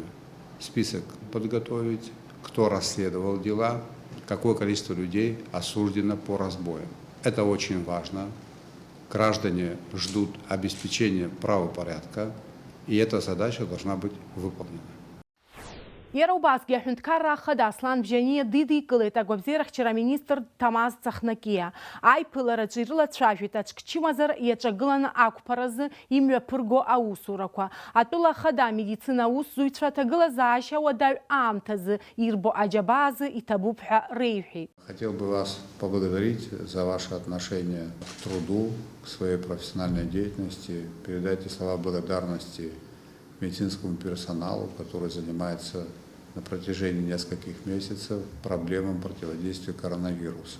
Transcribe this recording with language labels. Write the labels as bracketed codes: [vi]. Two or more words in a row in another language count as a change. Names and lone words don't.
[ru] Список подготовить, кто расследовал дела, какое количество людей осуждено по разбоям. Это очень важно. Граждане ждут обеспечения правопорядка, и эта задача должна быть выполнена. [ab] Иара убасгьы аҳәынҭқарра ахада Аслан Бжьаниа дидикылеит агәабзиарахьчара министр Ҭамаз Ҵахнакиа. Аиԥылараҿы ирылацәажәеит аҽқьчымазара иаҿагыланы ақәԥаразы имҩаԥырго аусурақәа. Атәыла ахада амедицина аусзуҩцәа аҭагылазаашьа уадаҩ аамҭазы ирбо аџьабаазы иҭабуп ҳәа реиҳәеит. [ru] Хотел бы вас поблагодарить за ваше отношение к труду, к своей профессиональной деятельности. Передайте слова благодарности медицинскому персоналу, который занимается на протяжении нескольких месяцев проблемам противодействия коронавируса.